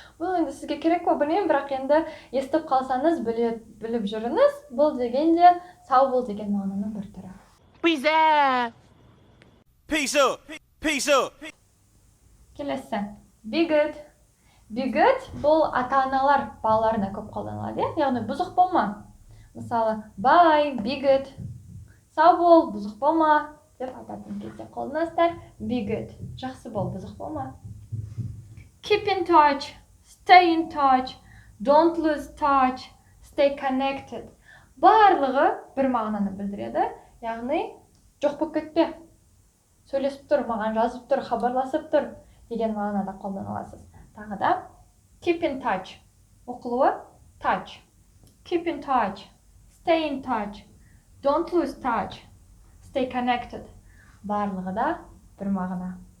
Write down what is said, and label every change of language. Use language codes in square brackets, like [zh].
[kk] Бұл енді сізге керек қой, білмеймін, бірақ енді естіп қалсаңыз біліп жүріңіз. Бұл дегенде сау бол деген мағынаның бір түрі. [en] Peace out. Peace up. Peace up. [kk] Келесі. [en] Be good. Be good [kk] бұл ата-аналар балаларына көп қолданылады, яғни бұзық болма. Мысалы, [en] bye, be good. [kk] Сау бол, бұзық болма деп айтатын кезде қолданасыздар. [en] Be good. [kk] Жақсы бол, бұзық болма. [en] Keep in touch. Stay in touch. Don't lose touch. Stay connected. [kk] Барлығы бір мағынаны білдіреді. Яғни, жоқ болып кетпе. Сөйлесіп тұр, маған жазып тұр, хабарласып тұр деген мағынада қолданыласыз. Тағы да [en] keep in touch. [kk] Оқылуы touch. [en] Keep in touch. Stay in touch. Don't lose touch. Stay connected. [kk] Барлығы да бір мағына.